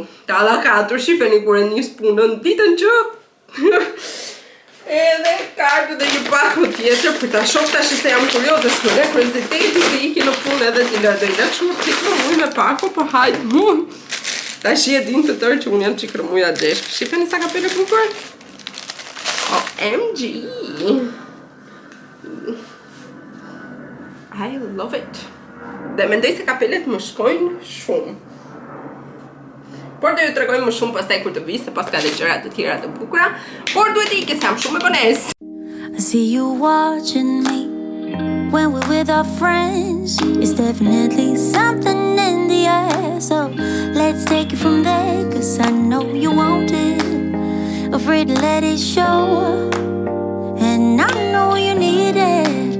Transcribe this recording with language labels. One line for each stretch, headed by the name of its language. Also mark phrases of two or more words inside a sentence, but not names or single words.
Albanian: Ta alla katër shifeni kur e nis punën, ditën që edhe ka ardhur dhe një paku tjetër për ta shoh tash se jam kurioze s'ka kurioziteti të iki në punë edhe t'i lëdoj shumë çikë me paku, po hajt mund. Tash e din të tërë që unë jam çik rëmuja gjesh. Shifeni sa kapele bukur?
English: OMG! I love it!
Albanian: Dhe mendoj se kapelet më shkojnë shumë. Por do ju tregoj më shumë pastaj kur të vi, se pas ka dhe gjëra të tjera të bukura, por duhet i ikes, jam shumë e vonesë.
English: I see you watching me when we're with our friends. It's definitely something in the air, so let's take it from there, 'cause I know you want it, afraid to let it show, and I know you need it.